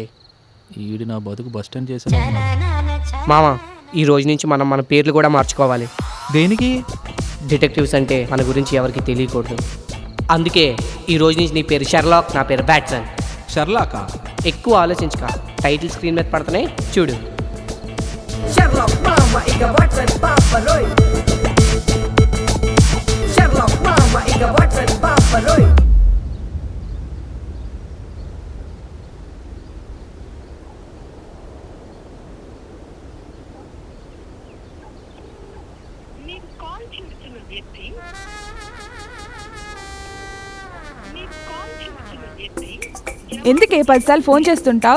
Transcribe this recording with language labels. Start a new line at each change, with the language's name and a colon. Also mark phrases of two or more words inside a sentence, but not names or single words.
Telugu: ఈడు నా బతుకు బస్ స్టాండ్ చేసా. మామ ఈ రోజు నుంచి మనం మన పేర్లు కూడా మార్చుకోవాలి. దేనికి? డిటెక్టివ్స్ అంటే మన గురించి ఎవరికి తెలియకూడదు. అందుకే ఈ రోజు నుంచి నీ పేరు షెర్లాక్, నా పేరు బ్యాట్సన్. షర్లాకా? ఎక్కువ ఆలోచించక,
English: title screen
Telugu: మీద పడుతున్నాయి చూడు. Sherlock mama iga Watson Papaloy. Sherlock mama iga Watson Papaloy. మీరు కాల్ చేస్తున్న వ్యక్తి ఎందుకే 10 సార్లు ఫోన్ చేస్తుంటావు?